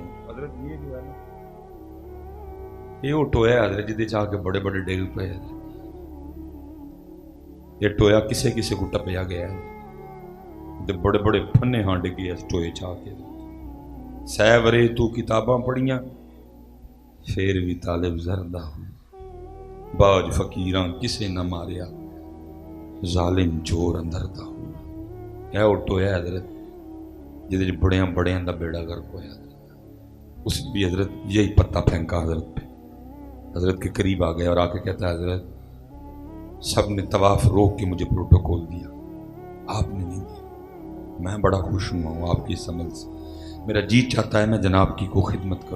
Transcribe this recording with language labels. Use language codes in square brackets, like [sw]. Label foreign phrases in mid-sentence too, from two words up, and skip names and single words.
[ur] حضرت یہ جو ہے نا، [pa] یہ وہ ٹویا حضرت جدے چاہ کے بڑے بڑے ڈیگ پہ، حضرت یہ ٹویا کسے کسے کو ٹپیا گیا ہے، بڑے بڑے پھنے ہاں ڈگے اس ٹوئے چاہ کے. سیورے تو کتاباں پڑھیاں پھر بھی طالب زردہ، باج فقیراں کسے نہ ماریا ظالم چور اندر دا. یہ وہ ٹویا حضرت جدے بڑیاں بڑیاں دا بیڑا گرک ہویا. [ur] اس نے بھی حضرت یہی پتہ پھینکا حضرت پہ. حضرت کے قریب آ گیا اور آ کے کہتا ہے حضرت سب نے طواف روک کے مجھے پروٹوکول دیا، آپ نے نہیں دیا. میں بڑا خوش ہوں آپ کی اس عمل سے، میرا جی چاہتا ہے میں جناب کی کو خدمت کروں.